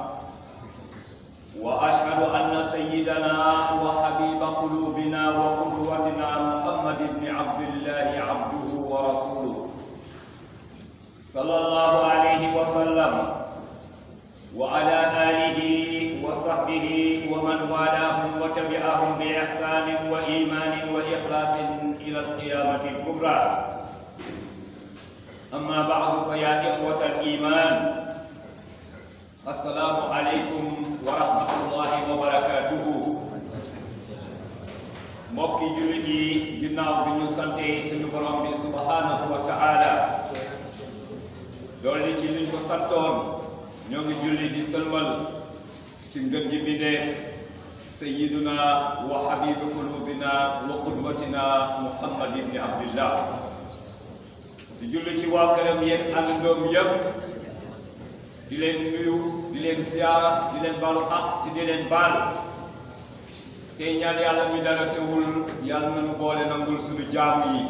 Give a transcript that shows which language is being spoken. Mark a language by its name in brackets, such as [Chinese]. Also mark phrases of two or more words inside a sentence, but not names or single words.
[Arabic] وأشهد أن سيدنا وحبيب قلوبنا وقدوتنا محمد بن عبد الله عبده ورسوله صلى الله عليه وسلم وعلى آله وصحبه ومن والاهم وتبعهم بإحسان وإيمان وإخلاص إلى القيامة الكبرى. أما بعد فيا إخوة الإيمان، السلام عليكم ورحمة الله وبركاته. [Wolof] mbokki jullit yi, ginnaaw bi ñu sante suñu borom bi [Arabic] سبحانه وتعالى [Wolof] dolli ci liñ ko santoon, ñoo ngi julli di sëlmal ci ngën gi bindeef [Arabic] سيدنا وحبيب قلوبنا وقدوتنا محمد بن عبد الله, [Wolof] di julli ci waa këram yeeg àndoom yëpp, di leen nuyu, di leen siyaara, di leen baalu àq te di leen baal, tey ñaan yàlla mi dara teewul yàlla nañu boole nangul suñu jaam yi.